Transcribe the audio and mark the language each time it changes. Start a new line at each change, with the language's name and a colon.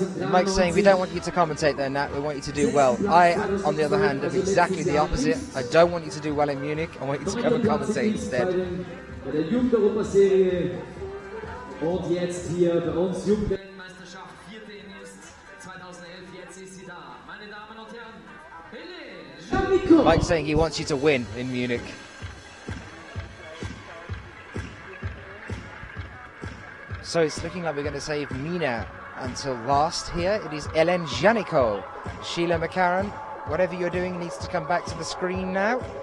English: Mike's saying we don't want you to commentate there, Nat. We want you to do well. I, on the other hand, am exactly the opposite. I don't want you to do well in Munich. I want you to come and commentate instead.
German: Bei der Jugend-Europaserie und jetzt hier bei uns Meisterschaft, vierte in Imst 2011, jetzt ist sie da. Meine Damen und Herren, Helle!
English: Mike's saying he wants you to win in Munich. So it's looking like we're going to save Mina until last here. It is Ellen Janiko. Sheila McCarran, whatever you're doing needs to come back to the screen now.